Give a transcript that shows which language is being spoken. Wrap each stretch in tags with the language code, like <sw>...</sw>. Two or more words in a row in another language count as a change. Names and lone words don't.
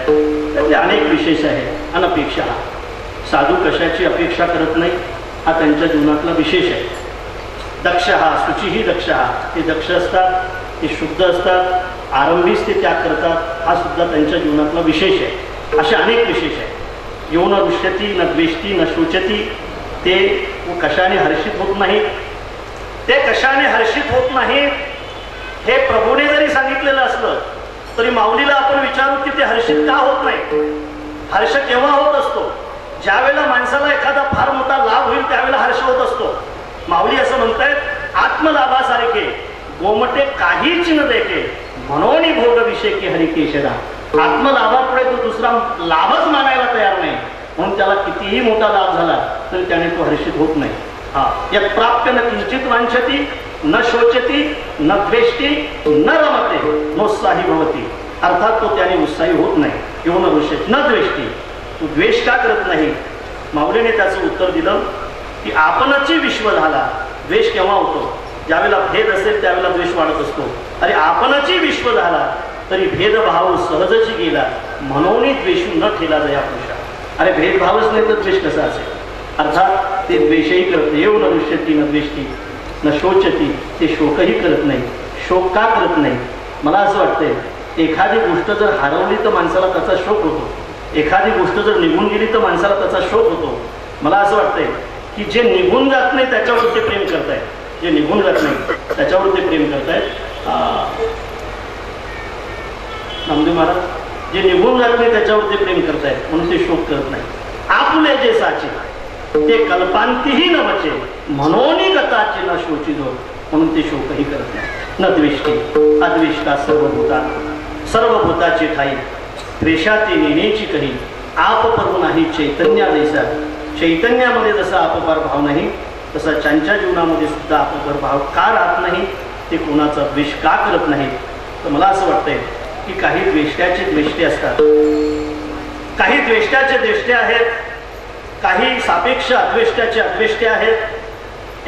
<mr>त्यातले अनेक विशेष आहेत. अनपेक्षा साधू कशाची अपेक्षा करत नाही हा त्यांच्या जीवनातला विशेष आहे. दक्ष हा शुचीही दक्ष ते दक्ष असतात, ते शुद्ध असतात, आरंभीच ते त्याग करतात, हा सुद्धा त्यांच्या जीवनातला विशेष आहे. असे अनेक विशेष आहेत.</mr> <sa>यो न रुष्यती न द्वेष्टी न शोचती,</sa> <mr>ते कशाने हर्षित होत नाहीत. ते कशाने हर्षित होत नाहीत हे प्रभूने जरी सांगितलेलं असलं तरी माऊलीला आपण विचारू की ते हर्षित का होत नाही. हर्ष केव्हा होत असतो? ज्यावेळेला माणसाला एखादा फार मोठा लाभ होईल त्यावेळेला हर्ष होत असतो. माऊली असं म्हणतायत, आत्मलाभासारखे गोमटे काहीच न देखे म्हणून भोग विषय हरिकेशरा. आत्मलाभापुढे तो दुसरा लाभच मानायला तयार नाही, म्हणून त्याला कितीही मोठा लाभ झाला तरी त्याने तो हर्षित होत नाही.</mr> <sa>यत् प्राप्य न किंचित वांछती न शोचती न द्वेष्टी न रमते नोत्साही भवती.</sa> <mr>अर्थात तो त्याने उत्साही होत नाही. किंवा</mr> <sa>न रुष्यती न द्वेष्टी,</sa> <mr>तू द्वेष का करत नाही? माऊलीने त्याचं उत्तर दिलं की आपणची विश्व झाला. द्वेष केव्हा होतो? ज्यावेळेला भेद असेल त्यावेळेला द्वेष वाढत असतो. अरे आपणची विश्व झाला तरी भेदभाव सहजची गेला म्हणून द्वेषू न ठेला जया पुरुषा. अरे भेदभावच नाही तर द्वेष कसा असेल? अर्थात ते द्वेषही करत नाही.</mr> <sa>एव न रुष्यती न द्वेष्टी न शोचती,</sa> <mr>ते शोकही करत नाही. शोक का करत नाही? मला असं वाटतंय एखादी गोष्ट जर हरवली तर माणसाला त्याचा शोक होतो. एखादी गोष्ट जर निघून गेली तर माणसाला त्याचा शोक होतो. मला असं वाटतंय की जे निघून जात नाही त्याच्यावर ते प्रेम करतायत. जे निघून जात नाही त्याच्यावर ते प्रेम करतायत. नामदेव महाराज, जे निघून जात नाही त्याच्यावर ते प्रेम करतायत म्हणून ते शोक करत नाही. आपुले जे साचे ते कल्पांतीही न बचे म्हणून गताचे न शोचिजो, म्हणून ते शोकही करत नाही.</mr> <sa>न द्वेष्टी</sa> <mr>अद्वेष्टा सर्वभूताचे ठाई द्वेषाती नेण्याची कही आप परव नाही चैतन्या जैसा. चैतन्यामध्ये जसा अपकार भाव नाही तसा त्यांच्या जीवनामध्ये सुद्धा अपकार भाव का राहत नाही? ते कोणाचा द्वेष का करत नाही? तर मला असं वाटतंय की काही द्वेष्ट्याचे द्वेष्टे असतात, काही द्वेष्ट्याचे द्वेष्टे आहेत, काही सापेक्ष अद्वेष्ट्याचे अद्वेष्टे आहेत.</mr>